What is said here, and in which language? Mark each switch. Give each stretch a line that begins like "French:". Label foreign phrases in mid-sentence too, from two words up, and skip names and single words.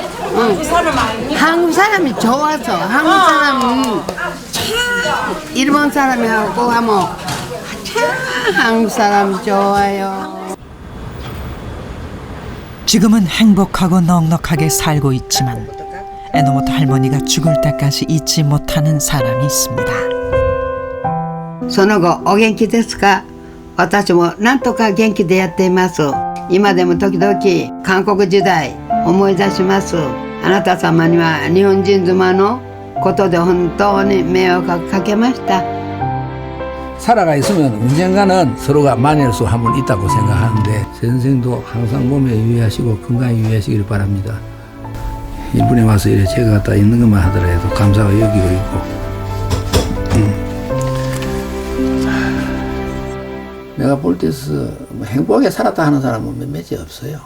Korean: 한국 사람이 좋아서 한국 사람은 참 일본 사람하고 하면 참 한국 사람 좋아요. 지금은 행복하고 넉넉하게 살고 있지만 에노모토 할머니가 죽을 때까지 잊지 못하는 사람이 있습니다.
Japanese: その後お元気ですか私もなんとか元気でやっています今でも時々韓国時代思い出しますあなた様には日本人妻のことで本当に迷惑をかけました
Korean: 살아가 있으면 언젠가는 서로가 만날 수 한 번 있다고 생각하는데 선생도 항상 몸에 유의하시고 건강에 유의하시길 바랍니다. 일본에 와서 이래 제가 갖다 있는 것만 하더라도 감사하고 여기고 있고 내가 볼 때서 행복하게 살았다 하는 사람은 몇몇이 없어요.